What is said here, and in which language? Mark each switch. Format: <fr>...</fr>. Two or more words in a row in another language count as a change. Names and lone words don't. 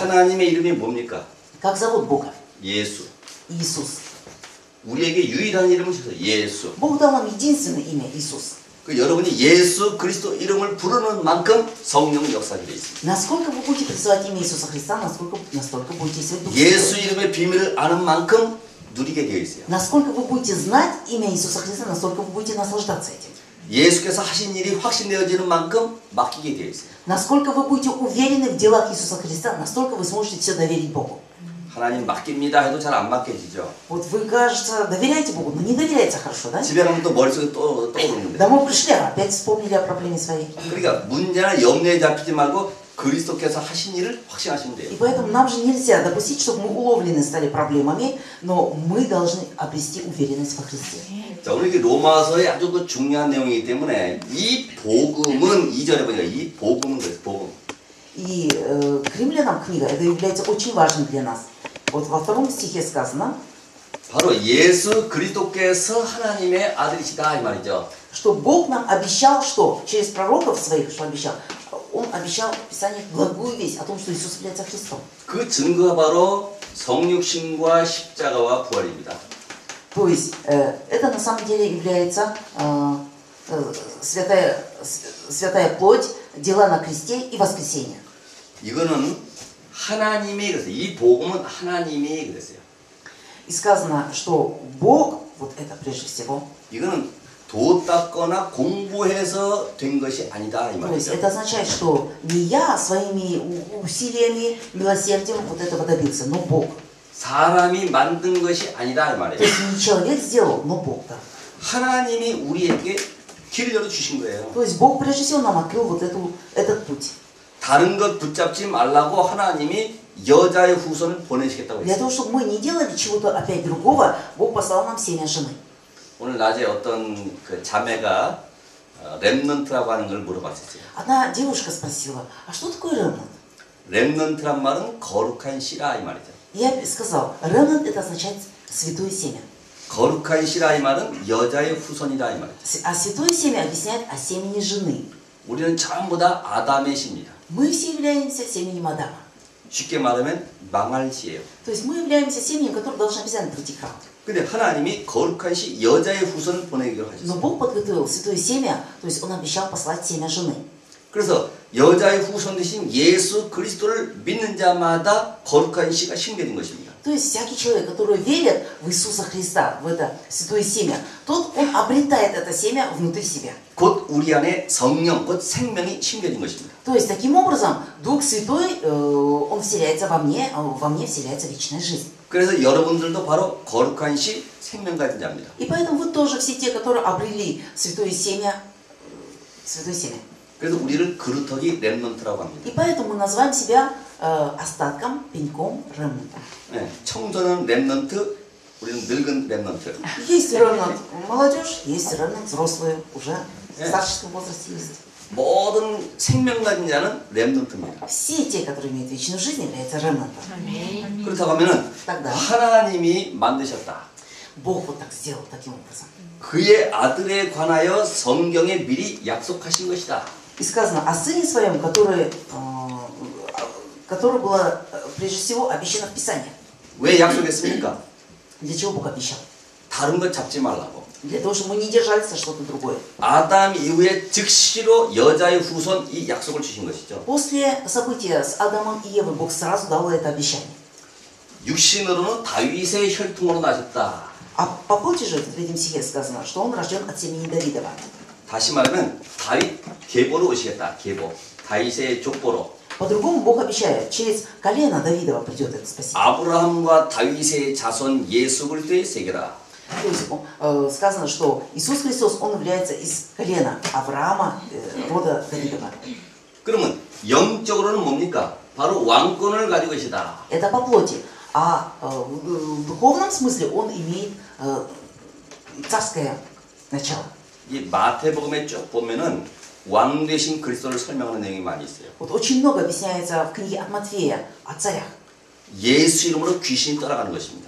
<ko>하나님의 이름이 뭡니까?</ko> <ru>Как зовут Бога?</ru> <ko>예수.</ko> <ru>Иисус.</ru> <ko>우리에게 유일한 이름을 주셔서 예수.</ko> <ru>Бог дал нам единственное имя Иисус.</ru> <ko>그 여러분이 예수 그리스도 이름을 부르는 만큼 성령 역사가 되어 있습니다.</ko> <ru>Насколько вы будете призывать имя Иисуса Христа, настолько будете свой Дух</ru> <ko>예수</ko> <ru>Святой.</ru> <ko>이름의 비밀을 아는 만큼 누리게 되어 있어요.</ko> <ru>Насколько вы будете знать имя Иисуса Христа, настолько вы будете наслаждаться этим.</ru> <ko>예수께서 하신 일이 확신되어지는 만큼 맡기게 되어 있어요.</ko> <ru>Насколько вы будете уверены в делах Иисуса Христа, настолько вы сможете все доверить Богу.</ru> <ko>하나님 맡깁니다 해도 잘 안 맡겨지죠.</ko> <ru>Вот вы, кажется, доверяете Богу, но не доверяете хорошо, да?</ru> <ko>집에 가면 또 머릿속에 또 떠오르는데.</ko> <ru>Домой пришли, а опять вспомнили о проблеме своей.</ru> <ko>그러니까 문제나 염려에 잡히지 말고 그리스도께서 하신 일을 확신하시면 돼요.</ko> <ru>И поэтому нам же нельзя допустить, чтобы мы уловлены стали проблемами, но мы должны обрести уверенность во Христе.</ru> <ko>자, 오늘 이게 로마서의 아주 그 중요한 내용이기 때문에 이 복음은 2절에 보니까 이 복음은 그래서 복음.</ko> <ru>И к римлянам книга, это является очень важным для нас. Вот во 2 стихе сказано,</ru> <ko>바로 예수 그리스도께서 하나님의 아들이시다 이 말이죠.</ko> <ru>что Бог нам обещал, что через пророков своих, что обещал, Он обещал в Писании благую весть о том, что Иисус является Христом.</ru> <ko>그 증거가 바로 성육신과 십자가와 부활입니다.</ko> <ru>То есть это на самом деле является святая плоть, дела на кресте и воскресение.</ru> <ko>이거는 하나님이 그랬어요. 이 복음은 하나님이 그랬어요.</ko> <ru>И сказано, что Бог, вот это прежде всего,</ru> <ko>이거는 도 닦거나 공부해서 된 것이 아니다 이</ko> <ru>то есть</ru> <ko>말이죠.</ko> <ru>это означает, что не я своими усилиями, милосердием вот этого добился, но Бог.</ru> <ko>사람이 만든 것이 아니다 이</ko> <ru>То</ru> <ko>말이에요.</ko> <ru>есть не человек сделал, но Бог, да.</ru> <ko>하나님이 우리에게 길을 열어주신 거예요.</ko> <ru>То есть Бог прежде всего нам открыл вот этот путь.</ru> <ko>다른 것 붙잡지 말라고 하나님이 여자의 후손을 보내시겠다고</ko> <ru>Для</ru> <ko>했어요.</ko> <ru>того, чтобы мы не делали чего-то опять другого, Бог послал нам семя жены.</ru> <ko>오늘 낮에 어떤 그 자매가 렘넌트라고 하는 걸 물어봤었어요.</ko> <ru>Одна девушка спросила, а что такое ремнант?</ru> <ko>렘넌트란 말은 거룩한 씨라 이 말이죠.</ko> <ru>Я сказал, ремнант это означает святое семя.</ru> <ko>거룩한 씨라 이 말은 여자의 후손이다 이 말이죠.</ko> <ru>А святое семя объясняет о семени жены.</ru> <ko>우리는 전부 다 아담의 씨입니다.</ko> <ru>Мы все являемся семенем Адама.</ru> <ko>쉽게 말하면 망할 씨예요.</ko> <ru>То есть мы являемся семенем, которое должно обязательно прийти к рамке.</ru> <ko>근데 하나님이 거룩한 씨 여자의 후손을 보내기로</ko> <ru>Но</ru> <ko>하셨어요.</ko> <ru>Бог подготовил святое семя, то есть Он обещал послать семя жены.</ru> <ko>그래서 여자의 후손 대신 예수 그리스도를 믿는 자마다 거룩한 씨가 심겨진 것입니다.</ko> <ru>То есть всякий человек, который верит в Иисуса Христа, в это святое семя, тот он обретает это семя внутри себя.</ru> <ko>곧 우리 안에 성령, 곧 생명이 심겨진 것입니다.</ko> <ru>То есть таким образом Дух Святой, он вселяется во мне вселяется вечная жизнь.</ru> <ko>그래서 여러분들도 바로 거룩한 씨 생명 가진 자입니다.</ko> <ru>И поэтому вы тоже все те, которые обрели святое семя.</ru> <ko>그래서 우리를 그루터기 렘넌트라고 합니다.</ko> <ru>И поэтому мы называем себя остатком, пеньком, ремнантом.</ru> <ko>네, 청소년 렘넌트, 우리는 늙은 렘넌트.</ko> <ru>Есть ремнант молодежь, есть ремнант взрослые, уже в старческом возрасте есть.</ru> <ko>모든 생명 가진 자는 렘넌트입니다.</ko> <ru>Все те, которые имеют вечную жизнь, являются ремнантом.</ru> <ko>그렇다고 하면은</ko> <ru>Тогда</ru> <ko>하나님이 만드셨다.</ko> <ru>Бог вот так сделал, таким образом.</ru> <ko>그의 아들에 관하여 성경에 미리 약속하신 것이다.</ko> <ru>И сказано о Сыне Своем, который было прежде всего обещано в Писании.</ru> <ko>왜 약속했습니까?</ko> <ru>Для чего Бог обещал?</ru> <ko>다른 것 잡지 말라고.</ko> <ru>Для того, чтобы мы не держались за что-то другое.</ru> <ko>아담 이후에 즉시로 여자의 후손 이 약속을 주신 것이죠.</ko> <ru>После события с Адамом и Евой Бог сразу дал это обещание.</ru> <ko>육신으로는 다윗의 혈통으로 나셨다.</ko> <ru>А по плоти же в 3 стихе сказано, что он рожден от семени Давидова.</ru> <ko>다시 말하면 다윗 계보로 오시겠다. 계보. 다윗의 족보로.</ko> <ru>По-другому Бог обещает, через колено Давидова придет это спасение.</ru> <ko>아브라함과 다윗의 자손 예수 그리스도의 세계라.</ko> <ru>То есть сказано, что Иисус Христос, Он является из колена Авраама, рода Давидова.</ru> <ko>그러면 영적으로는 뭡니까? 바로 왕권을 가지고 계시다.</ko> <ru>Это по плоти. А в духовном смысле Он имеет царское начало.</ru> <ko>이 마태복음에 쭉 보면은 왕 되신 그리스도를 설명하는 내용이 많이 있어요.</ko> <ru>Вот очень много объясняется в книге от Матфея о царях.</ru> <ko>예수 이름으로 귀신이 떠나가는 것입니다.</ko>